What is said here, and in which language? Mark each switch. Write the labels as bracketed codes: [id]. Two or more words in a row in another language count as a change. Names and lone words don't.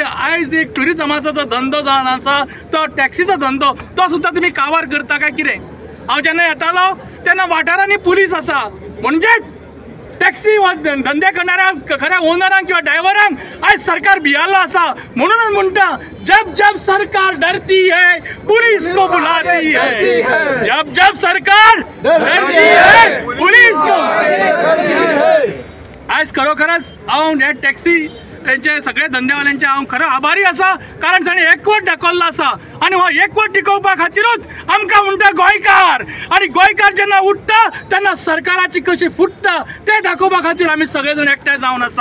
[kok] आयज एक ट्युरिजमाचो जो धंदो जावन आसा तो टॅक्सीचो धंदो तो सुद्दां तुमी काबार करता काय कितें? हांव जेन्ना येतालो तेन्ना वाठारांनी पुलीस आसा, म्हणजे टॅक्सी धंदे करणाऱ्या खऱ्या ओनरांक किंवा ड्रायव्हरांक आयज सरकार भियाल्लो आसा. म्हणूनच म्हणटा [hi] जब जब सरकार डरती है पुलिस को बुलाती है, जब जब सरकार डरती है पुलिस को. [kok] आयज खरोखरच हांव हे टॅक्सी तेंचे सगळे धंदेवाल्यांचे हांव खरो आभारी आसा, कारण ताणें एकवट दाखयल्लो आसा. आनी हो एकवट टिकोवपा खातीरूच आमकां म्हणटा गोंयकार, आनी गोंयकार जेन्ना उठता तेन्ना सरकाराची कशी फुटता तें दाखोवपा खातीर आमी सगळे जाण एकठांय जावन आसा.